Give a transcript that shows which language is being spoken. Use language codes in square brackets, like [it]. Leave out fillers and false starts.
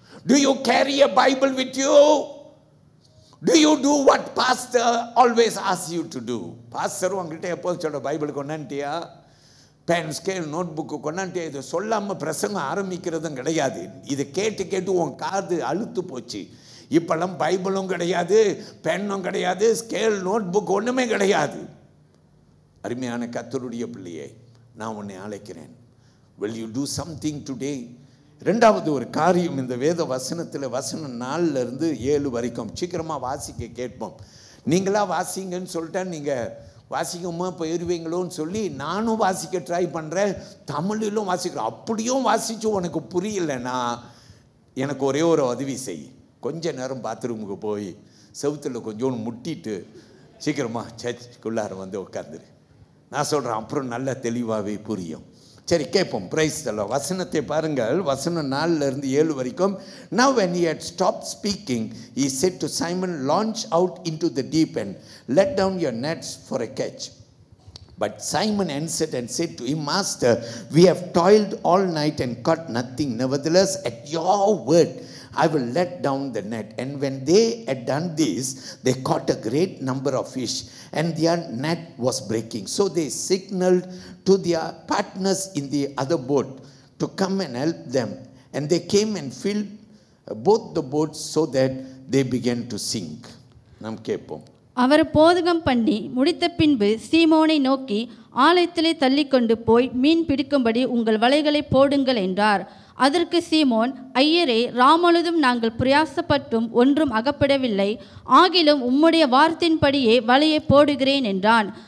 [en] Do you carry a Bible with you? Do you do what pastor always asks you to do? [ta] Pastor உங்ககிட்ட எப்போது சொல்ற, Bible கொண்டாண்டியா, pen scale note book கொண்டாண்டியா, இதை சொல்லாமல் பிரசங்கம் ஆரம்பிக்கிறதும் கிடையாது. இதை கேட்டு கேட்டு உன் காது அழுத்து போச்சு. இப்பெல்லாம் பைபிளும் கிடையாது, பெண்ணும் கிடையாது, ஸ்கேல் நோட் புக் ஒன்றுமே கிடையாது. அருமையான கர்த்தருடைய பிள்ளையே, நான் உன்னை அழைக்கிறேன். [en] Will you do something today? [ta] ரெண்டாவது ஒரு காரியம் இந்த வேத வசனத்தில், வசனம் 4 to 7 வரைக்கும் சீக்கிரமாக வாசிக்க கேட்போம். நீங்களா வாசிங்கன்னு சொல்லிட்டா நீங்கள் வாசிக்கமா போயிடுவீங்களோன்னு சொல்லி நானும் வாசிக்க ட்ரை பண்ணுறேன், தமிழிலும் வாசிக்கிறேன். அப்படியும் வாசித்து உனக்கு புரியலைன்னா எனக்கு ஒரே ஒரு உதவி செய். கொஞ்ச நேரம் பாத்ரூமுக்கு போய் செவுத்தில் கொஞ்சோன்னு முட்டிட்டு சீக்கிரமாக சர்ச்சுக்குள்ளார வந்து உட்காந்துரு. நான் சொல்கிறேன், அப்புறம் நல்லா தெளிவாகவே புரியும். சரி கேட்போம். பிரைஸ் தல்ல. வசனத்தை பாருங்கள், வசனம் 4 to 7 வரைக்கும். [en] Now when he had stopped speaking, he said to Simon, launch out into the deep and let down your nets for a catch. But Simon answered and said to him, Master, we have toiled all night and caught nothing. Nevertheless, at your word, I will let down the net. And when they had done this, they caught a great number of fish, and their net was breaking. So they signaled to their partners in the other boat to come and help them. And they came and filled both the boats so that they began to sink. [ta] நாம் கேட்போம். அவர் போதகம் பண்ணி முடித்த பின்பு சீமோனை நோக்கி, ஆலயத்திலே தள்ளிக்கொண்டு போய் மீன் பிடிக்கும்படி உங்கள் வலைகளை போடுங்கள் என்றார். அதற்கு சீமோன், ஐயரே, ராமொழுதும் நாங்கள் பிரயாசப்பட்டும் ஒன்றும் அகப்படவில்லை, ஆகிலும் உம்முடைய வார்த்தையின்படியே வலையை போடுகிறேன் என்றான்.